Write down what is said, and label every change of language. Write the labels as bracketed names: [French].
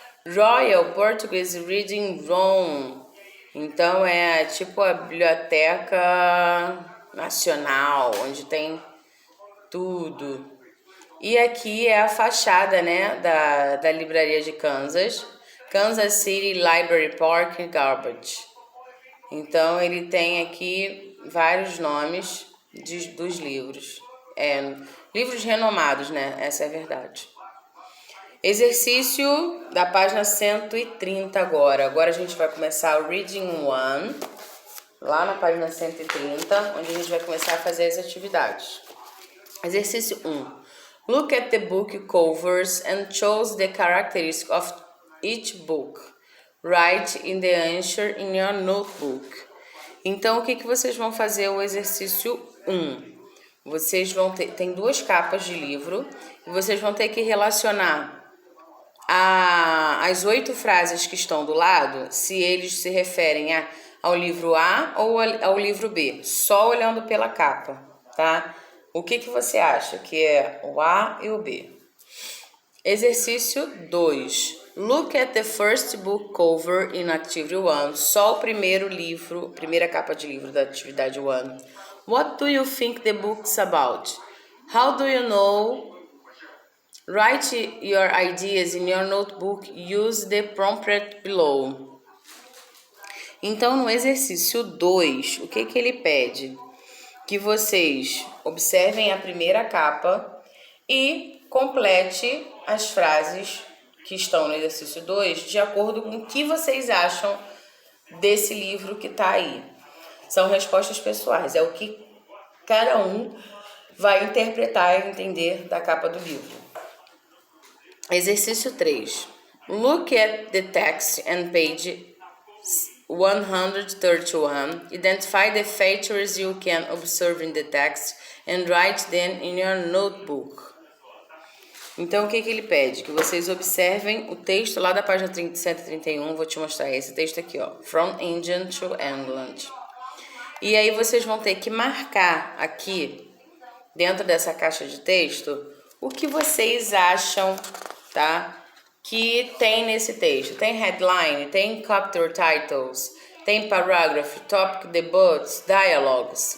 [English] Royal Portuguese Reading Room. [Portuguese] Então, é tipo a biblioteca nacional, onde tem tudo. E aqui é a fachada, né, da livraria de Kansas. [English] Kansas City Library Park and Garbage. [Portuguese] Então, ele tem aqui vários nomes dos livros. livros renomados, né? Essa é a verdade. Exercício da página 130 agora. Agora a gente vai começar o Reading 1, lá na página 130, onde a gente vai começar a fazer as atividades. Exercício 1. [English] Look at the book covers and choose the characteristics of each book. Write in the answer in your notebook. [Portuguese] Então, o que vocês vão fazer? O exercício 1. Vocês vão ter, tem 2 capas de livro, e vocês vão ter que relacionar as 8 frases que estão do lado, se eles se referem ao livro A ou ao livro B, só olhando pela capa, tá? O que você acha que é o A e o B? Exercício 2. [English] Look at the first book cover in Activity 1. [Portuguese] Só o primeiro livro, primeira capa de livro da atividade 1. [English] What do you think the book's about? How do you know? Write your ideas in your notebook. Use the prompt below. [Portuguese] Então, no exercício 2, o que ele pede? Que vocês observem a primeira capa e complete as frases que estão no exercício 2 de acordo com o que vocês acham desse livro que está aí. São respostas pessoais, é o que cada um vai interpretar e entender da capa do livro. Exercício 3. [English] Look at the text and page 131. Identify the features you can observe in the text and write them in your notebook. [Portuguese] Então, o que ele pede? Que vocês observem o texto lá da página 131. Vou te mostrar esse texto aqui, ó. [English] From England to England. [Portuguese] E aí vocês vão ter que marcar aqui, dentro dessa caixa de texto, o que vocês acham, tá? Que tem nesse texto. Tem headline, tem chapter titles, tem paragraph, topic, debates, dialogues.